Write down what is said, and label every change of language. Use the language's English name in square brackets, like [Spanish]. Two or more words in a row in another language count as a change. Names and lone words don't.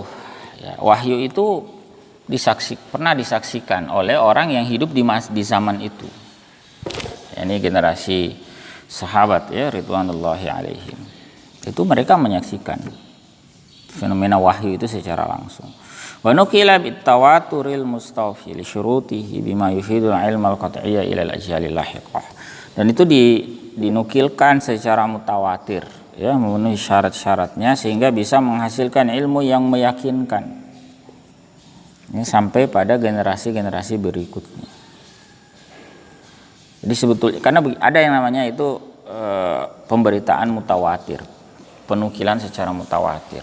[Indonesian] Ya, wahyu itu pernah disaksikan oleh orang yang hidup di zaman itu. Ya, ini generasi sahabat ya [Arabic] رضوان الله عليهم. [Indonesian] Itu mereka menyaksikan fenomena wahyu itu secara langsung. [Arabic] ونقل بالتواتر المستوفي لشروطه بما يفيد العلم القطعي إلى الأجيال اللاحقة. [Indonesian] Dan itu dinukilkan secara mutawatir ya, memenuhi syarat-syaratnya sehingga bisa menghasilkan ilmu yang meyakinkan. Ini sampai pada generasi-generasi berikutnya. Jadi sebetulnya karena ada yang namanya itu pemberitaan mutawatir, penukilan secara mutawatir.